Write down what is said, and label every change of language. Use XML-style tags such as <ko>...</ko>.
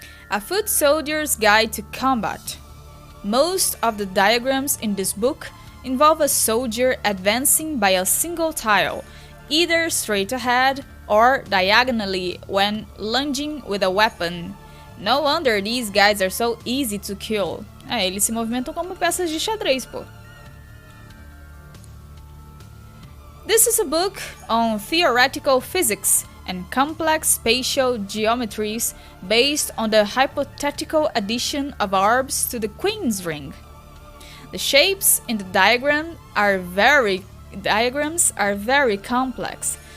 <en>A Foot Soldier's Guide to Combat. Most of the diagrams in this book involve a soldier advancing by a single tile, either straight ahead or diagonally when lunging with a weapon. No wonder these guys are so easy to kill.</en> <pt>Eles se movimentam como peças de xadrez, pô.</pt> <en>This is a book on theoretical physics and complex spatial geometries based on the hypothetical addition of orbs to the Queen's ring. The shapes in the diagrams are very complex.</en>